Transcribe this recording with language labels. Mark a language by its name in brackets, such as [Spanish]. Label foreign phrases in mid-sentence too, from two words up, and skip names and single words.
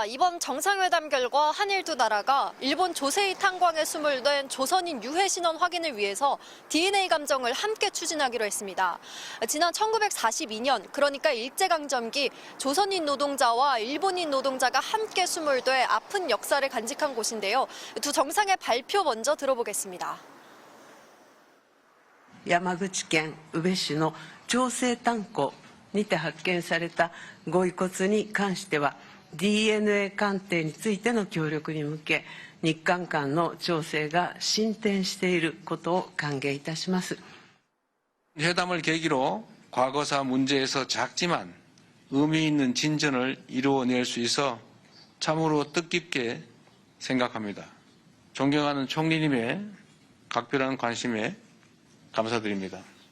[Korean] 이번 정상회담 결과 한일 두 나라가 일본 조세이 탄광에 수몰된 조선인 유해 신원 확인을 위해서 DNA 감정을 함께 추진하기로 했습니다. 지난 1942년, 그러니까 일제강점기 조선인 노동자와 일본인 노동자가 함께 수몰돼 아픈 역사를 간직한 곳인데요. 두 정상의 발표 먼저 들어보겠습니다. [Japanese] 山口県宇部市の長生炭鉱にて発見されたご遺骨に関しては DNA 鑑定についての協力に向け日韓間の調整が進展していることを歓迎いたします。 [Korean] 회담을 계기로 과거사 문제에서 작지만 의미 있는 진전을 이루어낼 수 있어 참으로 뜻깊게 생각합니다. 존경하는 총리님의 각별한 관심에 감사드립니다.